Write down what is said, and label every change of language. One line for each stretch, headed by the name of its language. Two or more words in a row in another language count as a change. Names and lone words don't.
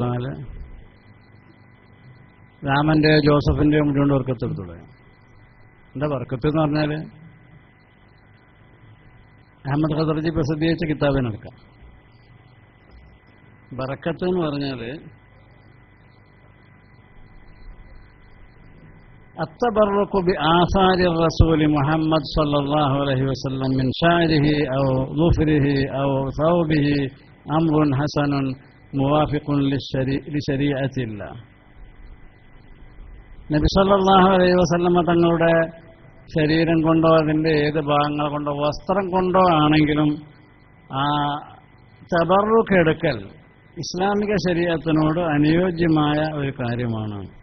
Malayalam: എന്നാല് രാമന്റെ ജോസഫിന്റെ മുടി കൊണ്ട് ബർക്കത്തെടുത്തുള്ളൂ. എന്താ ബർക്കത്ത് എന്ന് പറഞ്ഞാൽ അഹമ്മദ് ഖദർജി പ്രസിദ്ധീകരിച്ച കിതാബിനെടുക്കാം. ബർക്കത്ത് എന്ന് പറഞ്ഞാൽ
Arabic: التبرك بآثار الرسول محمد صلى الله عليه وسلم من شعره أو ظفره أو ثوبه أمر حسن موافق لشريعة الله.
Malayalam: നബി
Arabic: صلى الله عليه وسلم
Malayalam: തങ്ങളുടെ ശരീരം കൊണ്ടോ അതിൻ്റെ ഏത് ഭാഗങ്ങൾ കൊണ്ടോ വസ്ത്രം കൊണ്ടോ ആണെങ്കിലും ആ തബറുക്ക് എടുക്കൽ ഇസ്ലാമിക ശരീഅത്തിനോട് അനുയോജ്യമായ ഒരു കാര്യമാണ്.